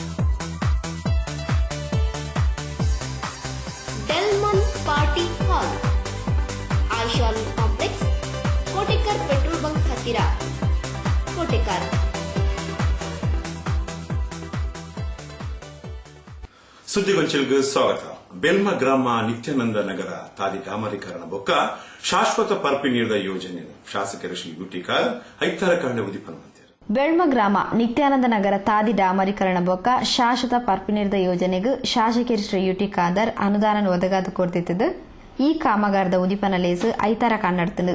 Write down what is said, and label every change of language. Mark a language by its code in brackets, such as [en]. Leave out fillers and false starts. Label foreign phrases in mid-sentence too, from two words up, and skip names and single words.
[kn] ಡೆಲ್ಮನ್ ಪಾರ್ಟಿ ಹಾಲ್, ಐಶಾನ್ ಕಾಂಪ್ಲೆಕ್ಸ್, ಕೋಟೆಕರ್ ಪೆಟ್ರೋಲ್ ಬಂಕ್ ಹತ್ತಿರ, ಕೋಟೆಕರ್. [tcy] ಸುದ್ದಿಗೊಂಚಲ್ಗೆ ಸ್ವಾಗತ. ಬೆಲ್ಮ ಗ್ರಾಮ ನಿತ್ಯಾನಂದ ನಗರ ತಾದಿ ಡಾಮರೀಕರಣ ಬೊಕ್ಕ ಶಾಶ್ವತ ಪರ್ಪಿ ನೀಡಿದ ಯೋಜನೆ ಶಾಸಕರ ಶ್ರೀ ಯುಟಿಕಾರ್ ಐತಾರ ಕಾಂಡೆ ಉದಿಪನ ಬೆಳ್ಮ ಗ್ರಾಮ ನಿತ್ಯಾನಂದ ನಗರ ತಾದಿ ಡಾಮರೀಕರಣ ಬೊಕ್ಕ ಶಾಶ್ವತ ಪರ್ಪಿ ನೀಡಿದ ಯೋಜನೆಗೆ ಶಾಸಕರು ಶ್ರೀ ಯುಟಿಕಾದರ್ ಅನುದಾನ ಒದಗಾದು ಕೊಡ್ತಿದ್ದು ಈ ಕಾಮಗಾರದ ಉದಿಪನ ಲೇಸು ಐತಾರ ಕಾಣಡ್ತನು.